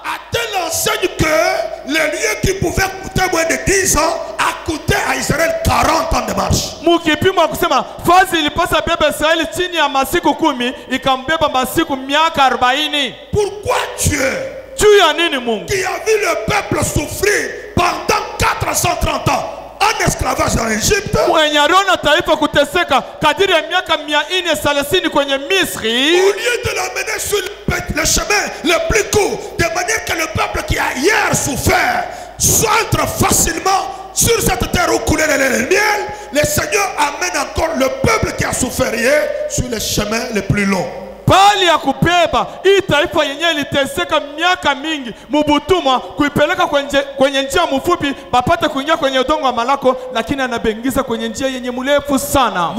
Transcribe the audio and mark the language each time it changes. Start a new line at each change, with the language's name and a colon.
French: À telle enseigne que les lieux qui pouvaient coûter moins de 10 ans a coûté à Israël 40 ans de marche.
Swahili: mukipimwa kusema fazi ilipasa beba Israeli chini ya masiku 10 ikambeba masiku miaka 40.
French: Pourquoi Dieu,
Swahili: Juu ya nini Mungu
French: qui a vu le peuple souffrir pendant 430 ans en esclavage en Égypte,
Swahili: mwenye aliona taifa kuteseka kadiri ya miaka 430 kwenye Misri,
French: au lieu de l'amener sur le chemin le plus court, de manière que le peuple qui a hier souffert entre facilement sur cette terre où coulait le lait et le miel, le Seigneur amène encore le peuple qui a souffert hier sur les chemins les plus longs.
Swahili: bali ya kubeba hii taifa yenyewe iliteseka miaka mingi mubutumwa kuipeleka kwenye njia mfupi bapate kuingia kwenye udongo wa malako, lakini anabengiza kwenye njia yenye mrefu sana.